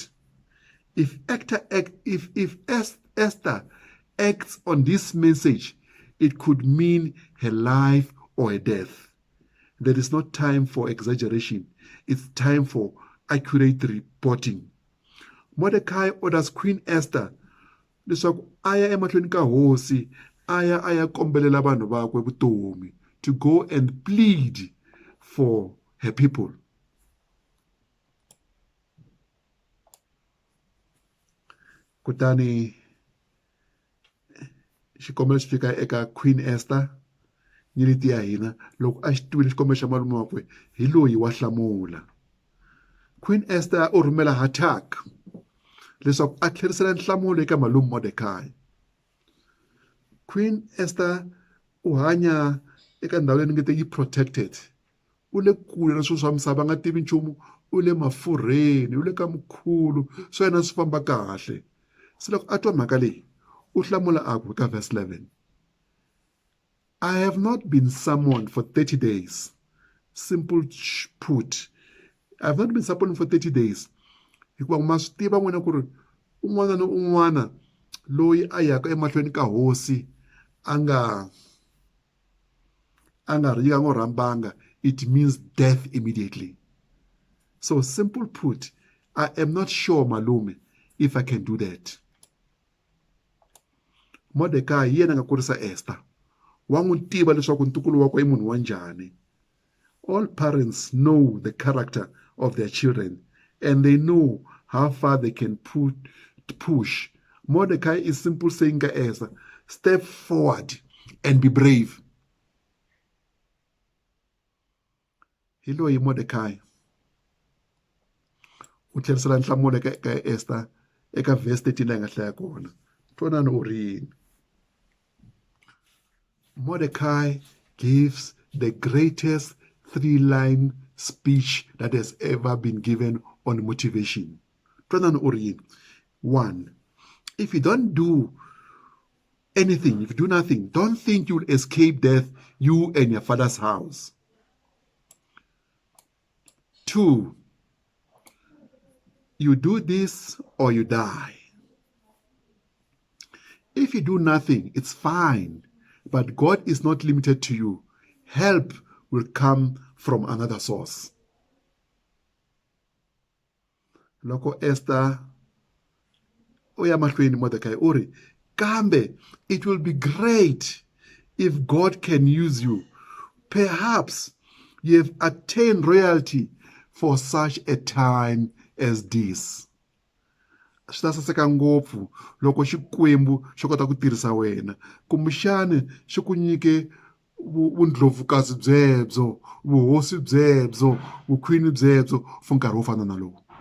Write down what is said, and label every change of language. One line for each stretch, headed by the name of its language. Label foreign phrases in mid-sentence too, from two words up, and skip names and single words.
English: If Esther acts on this message, it could mean her life or her death. There is not time for exaggeration. It's time for accurate reporting. Mordecai orders Queen Esther
Tsonga: leswaku aya emahlweni ka hosi aya kombelela vanhu vakwe vutomi,
English: to go and plead for her people.
Tsonga: Kutani xikombelo xi fika eka Queen Esther nyeleti ya hina loko a xi twile xikombelo xa malume wakwe hi loyi wa hlamula. Queen Esther u rhumela Hatak leswaku a tlherisela nhlamulo eka malume Mordecai. Queen Esther u hanya eka ndhawu leyi ni nge te yi protected, u le kule na swilo swa misava, nga tivi nchumu, u le mafurheni, u le ka mukhulu, swa yena swi famba kahle. Se loko a twa mhaka leyi u hlamula a ku ka verse 11,
English: I have not been summoned for 30 days. Simple put, I have not been summoned for 30 days.
Tsonga: Hikuva ma swi tiva n'wina ku ri un'wana na un'wana loyi a yaka emahlweni ka hosi a nga ri yango rhambanga,
English: it means death immediately. So simple put, I am not sure malume if I can do that.
Tsonga: Mordecai yena nga kurisa Esther, wa n'wi tiva leswaku ntukulu wakwe i munhu wa njhani.
English: All parents know the character of their children and they know how far they can push. Mordecai is simple saying ka Esther, step forward and be brave.
Tsonga: Hi loyi Mordecai u tlherisela nhlamulo ka Esther eka verse 13 leyi nga hlaya kona. Twanani u ri yini?
English: Mordecai gives the greatest 3-line speech that has ever been given on motivation.
Tsonga: Twanani u ri yini? 1.
English: If you don't do anything, if you do nothing, don't think you'll escape death, you and your father's house. 2. You do this or you die. If you do nothing, it's fine, but God is not limited to you. Help will come from another source.
Tsonga: Loko Esther oya mahlweni Mordecai uri, kambe
English: it will be great if God can use you. Perhaps you have attained royalty for such a time as this.
Tsonga: Swi ta saseka ngopfu loko Xikwembu xi kota ku tirhisa wena, kumbexani xi ku nyike vundlopfukazi byebyo, vuhosi byebyo, vukhwini byebyo for nkarhi wo fana na lowu.